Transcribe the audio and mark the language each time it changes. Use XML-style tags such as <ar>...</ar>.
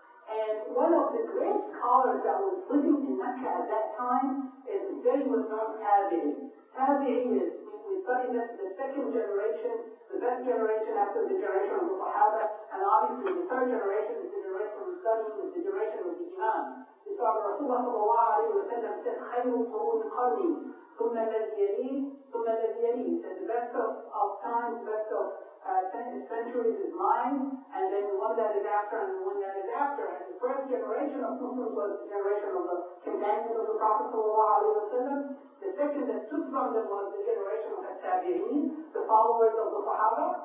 <en>And one of the great scholars that was living in Mecca at that time is very well known Thabit. Thabit is, we studied this, the second generation, the best generation after the generation of the Sahaba, and obviously the third generation is the generation we're studying, is the generation of the Imams. We saw Rasulullah sallallahu alayhi wa sallam said,</en> <ar>خَيْرُ قُرُونِ قَرْنِي ثُمَّ الَّذِي يَلِيهِ ثُمَّ الَّذِي يَلِيهِ.</ar> <en>Said the best of times, the best of centuries is mine, and then the one that is after, and the one that is after. And the first generation of Muslims was the generation of the companions of the Prophet ﷺ. The second that took from them was the generation of the the followers of the Sahaba.</en>